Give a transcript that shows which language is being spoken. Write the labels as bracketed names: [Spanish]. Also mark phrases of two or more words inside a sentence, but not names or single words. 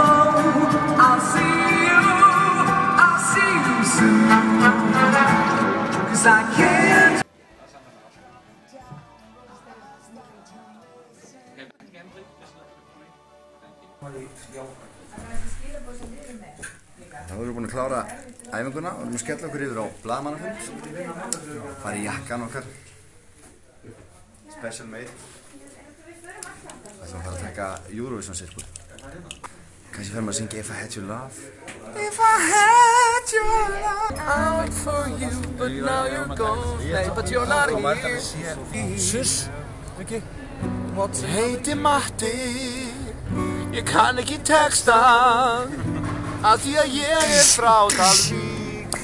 [English] I'll see you soon. 'Cause I can't. [Icelandic] Þá erum við búin að klára æfinguna og erum að skella okkur yfir á blaðamannafund. Fara í jakkan okkar. [English] Special made. [Icelandic] Það ætlum að fara að taka Eurovision-sirkul. Kannski fer maður að syngja [English] If I Had Your Love. [Icelandic] If I had your love. [English] Out for you, but now you're gone. Nei, but you're not here. [Icelandic] Suss, ekki? Heiti Matti, ég kann ekki textan, af því að ég er frá Dalvík.